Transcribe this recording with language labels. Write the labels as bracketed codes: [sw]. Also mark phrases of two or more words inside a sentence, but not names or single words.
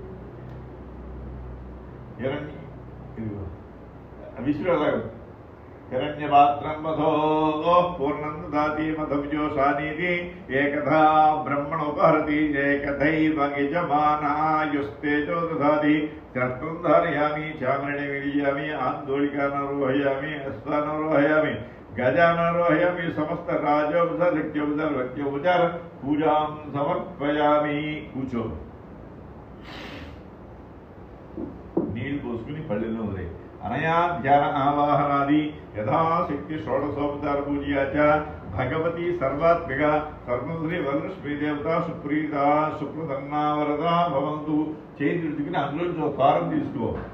[sa] विश्व हिरण्यपात्रं मधो पूर्णं ददाति मधुविजोषानीति एकधा ब्रह्मणोपहरति एकथैव यजमानायुस्तेजो ददाति चर्त्रं धारयामि चामरणे विलीयामि आन्दोलिकानारोहयामि अश्वानारोहयामि गजानारोहयामि समस्त राजोपचार पूजां समर्पयामि కూర్చో [te] నీళ్ళు పోసుకుని పళ్ళెల్లో వదిలే [sa] అనయా ధ్యాన ఆవాహనాది యథాశక్తి షోడశోపచార పూజయాచ భగవతి సర్వాత్మిక సర్వశ్రీ వరలక్ష్మీ దేవత సుప్రీత సుప్రసన్నావరద భవంతు [te] చేతి విడుచుకుని అందులో ఒక కారం తీసుకో